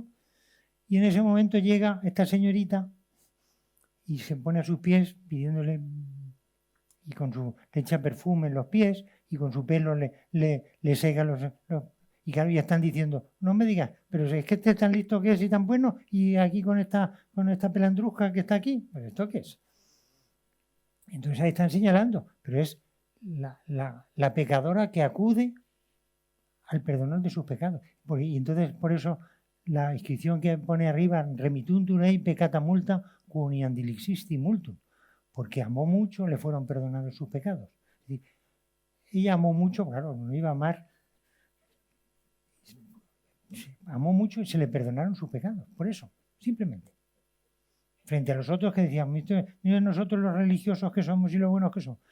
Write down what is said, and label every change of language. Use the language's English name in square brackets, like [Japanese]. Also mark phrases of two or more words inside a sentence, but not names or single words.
[Spanish] Y en ese momento llega esta señorita y se pone a sus pies pidiéndole, y le echa perfume en los pies y con su pelo le seca y claro, ya están diciendo, no me digas, pero es que este es tan listo que es y tan bueno, y aquí con esta pelandrusca que está aquí, ¿pero esto qué es? Entonces ahí están señalando, pero es la pecadora que acude al perdonor de sus pecados. Y entonces por eso la inscripción que pone arriba, [Latin] remituntur ei peccata multa quoniam dilixisti multum, [Spanish] porque amó mucho, le fueron perdonados sus pecados. Es decir, ella amó mucho, claro, no iba a amar, amó mucho y se le perdonaron sus pecados, por eso, simplemente. Frente a los otros que decían, miren nosotros los religiosos que somos y los buenos que somos.